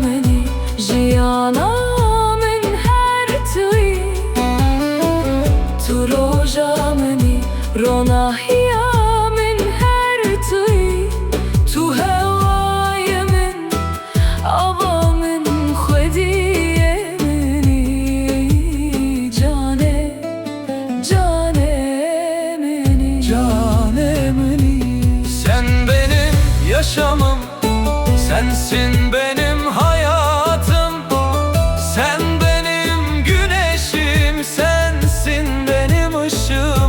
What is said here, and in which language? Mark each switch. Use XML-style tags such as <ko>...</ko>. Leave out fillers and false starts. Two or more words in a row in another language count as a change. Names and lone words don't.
<ku>meni jiyana min her tuyi Tu roja meni ronahiya min her tuyi Tu hevaya min ava min khwediye meni Cane canemini canemini.</ku> <tr>Sen benim yaşamım, sensin benim hayatım. Sen benim güneşim, sensin benim ışığım.</tr>